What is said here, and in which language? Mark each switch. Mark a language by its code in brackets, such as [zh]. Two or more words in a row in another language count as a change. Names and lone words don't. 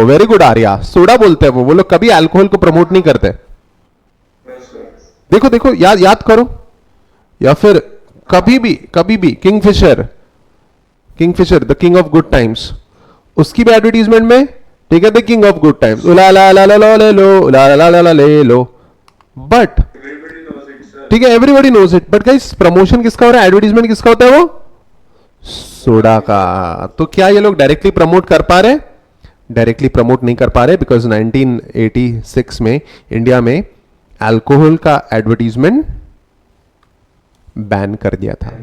[en] very good [hi] आर्या, सोडा बोलते हैं वो लोग कभी अल्कोहल को प्रमोट नहीं करते. [en] No, sir. [hi] देखो याद करो. या फिर कभी भी किंगफिशर, [en] The King of Good Times, [hi] उसकी भी एडवर्टीजमेंट में, ठीक है, [en] The King of Good Times, उला ला ला ला ला ले लो, उला ला ला ला ले लो. बट Everybody knows it, sir. [hi] ठीक है, [en] everybody knows it. [hi] बट गाइस, प्रमोशन किसका हो रहा है? एडवर्टीजमेंट किसका होता है? वो सोडा का. तो क्या ये लोग [en] directly promote [hi] कर पा रहे? [en] directly promote [hi] नहीं कर पा रहे, बिकॉज 1986 में इंडिया में अल्कोहल का एडवर्टीजमेंट बैन कर दिया था.